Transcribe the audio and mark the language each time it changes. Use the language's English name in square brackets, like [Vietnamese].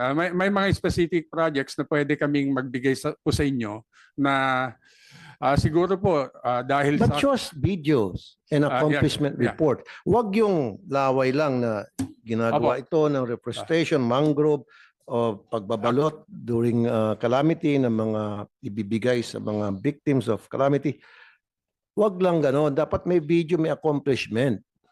[Filipino] May mga specific projects na pwede kaming magbigay po sa inyo na siguro po dahil [English] But just videos and accomplishment report. [Filipino] Wag yung laway lang na ginagawa ito ng reforestation, mangrove, o pagbabalot [English] during calamity [Filipino] ng mga ibibigay sa mga [English] victims of calamity. [Filipino] Wag lang gano'n. Dapat may video, may accomplishment.